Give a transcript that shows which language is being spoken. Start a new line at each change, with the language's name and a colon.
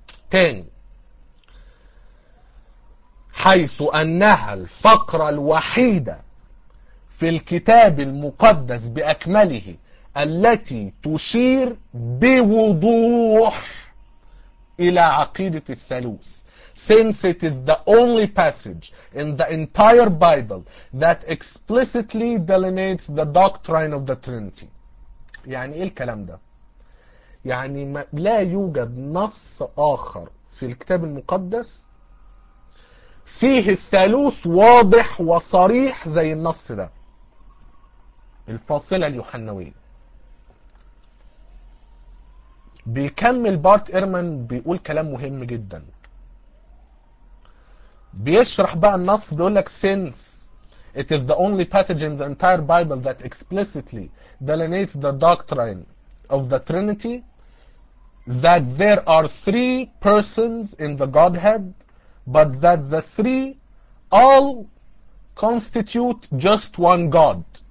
Arabic: تاني، حيث أنها الفقرة الوحيدة في الكتاب المقدس بأكمله التي تشير بوضوح إلى عقيدة الثالوث.
English: Since it is the only passage in the entire Bible that explicitly delineates the doctrine of the Trinity.
Arabic: يعني ايه الكلام ده؟ يعني ما لا يوجد نص اخر في الكتاب المقدس في فيه الثالوث واضح وصريح زي النص ده، الفاصلة اليوحناوية. بيكمل بارت ايرمان بيقول كلام مهم جدا، بيشرح بقى النص، بيقول لك
English: since it is the only passage in the entire Bible that explicitly delineates the doctrine of the Trinity that there are three persons in the Godhead but that the three all constitute just one God.